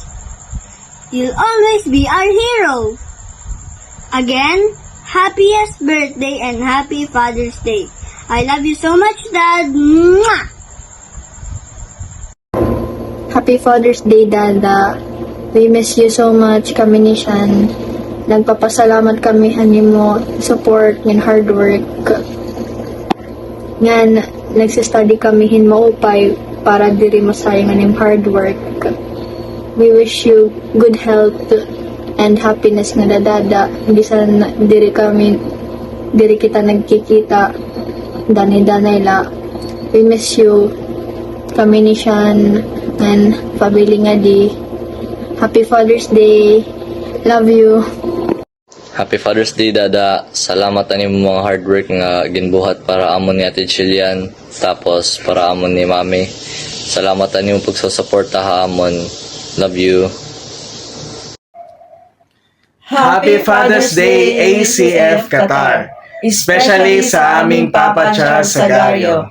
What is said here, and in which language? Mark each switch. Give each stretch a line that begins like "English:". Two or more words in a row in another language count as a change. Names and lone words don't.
English: You'll always be our hero. Again, happiest birthday and happy Father's Day. I love you so much, Dad. Mwah! Happy Father's Day, Dada. We miss you so much,
Waray: kami ni Shan. Nagpapasalamat kami mo
English: support and hard work.
Waray: Ngan, nagsistudy kami mo upay para diri masayangan yung
English: hard work.
Waray: We wish you good health and happiness nga dadada. Bisan diri kita nagkikita, danay-danay la.
English: We miss you,
Waray: kami ni Shan, and pabili nga di.
English: Happy Father's Day. Love you. Happy Father's Day,
Waray: Dada. Salamat ani mo mga
English: hard work
Waray: nga ginbuhat para amon ni Ate Chilian, tapos para amon ni Mami. Salamat ani mo pagsusuporta ha amon.
English: Love you. Happy Father's Day, ACF Qatar.
Filipino: Especially sa aming Papa Charles Sagario.